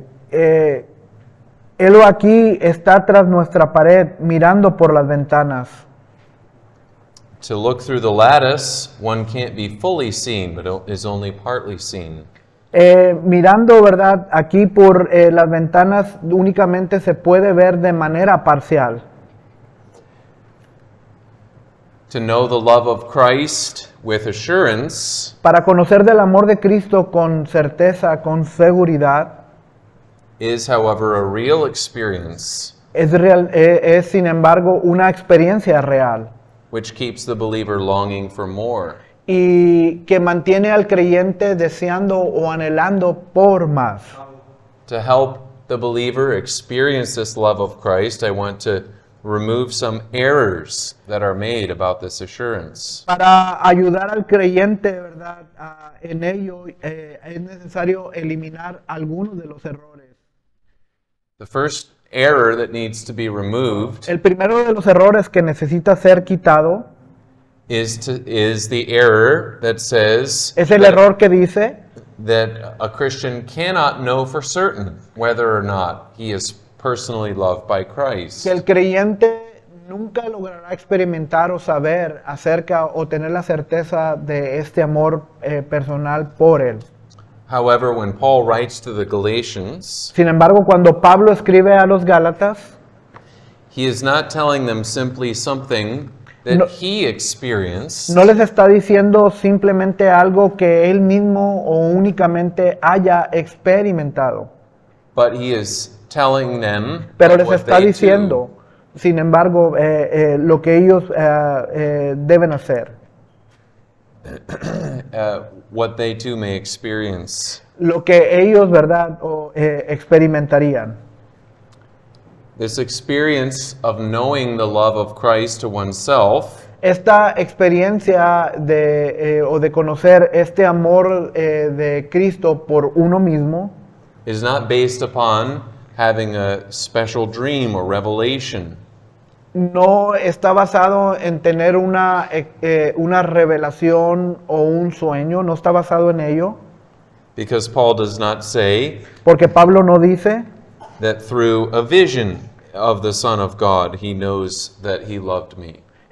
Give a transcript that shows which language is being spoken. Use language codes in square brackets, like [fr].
[es] dice, Él aquí está tras nuestra pared, mirando por las ventanas. [en] To look through the lattice, one can't be fully seen, but is only partly seen. [es] Mirando, ¿verdad? Aquí por las ventanas únicamente se puede ver de manera parcial. [en] To know the love of Christ with assurance [es] Para conocer del amor de Cristo con certeza, con seguridad, [en] is, however, a real experience [es] es sin embargo una experiencia real [en] which keeps the believer longing for more. [es] y que mantiene al creyente deseando o anhelando por más. [en] To help the believer experience this love of Christ, I want to remove some errors that are made about this assurance. [es] Para ayudar al creyente, ¿verdad? En ello es necesario eliminar algunos de los errores. [en] The first error that needs to be removed [es] El primero de los errores que necesita ser quitado [en] is the error that says [es] es el [en] that, [es] error que dice [en] that a Christian cannot know for certain whether or not he is personally loved by Christ. [es] que el creyente nunca logrará experimentar o saber acerca o tener la certeza de este amor personal por él. [en] However, when Paul writes to the Galatians, [es] Sin embargo, cuando Pablo escribe a los Gálatas, [en] he is not telling them simply something that [es] No- [en] he experienced, [es] no les está diciendo simplemente algo que él mismo o únicamente haya experimentado, [en] but he is telling them [es] pero [en] that [es] les [en] what [es] está [en] they [es] diciendo, sin embargo, lo que ellos deben hacer, [en] what they too may experience. [es] lo que ellos, ¿verdad?, experimentarían. [en] This experience of knowing the love of Christ to oneself [es] esta experiencia o de conocer este amor de Cristo por uno mismo [en] is not based upon having a special dream or revelation, [es] no está basado en tener una revelación o un sueño, no está basado en ello, [en] because Paul does not say [es] porque Pablo no dice [en] that through a vision of the Son of God he knows that he loved me.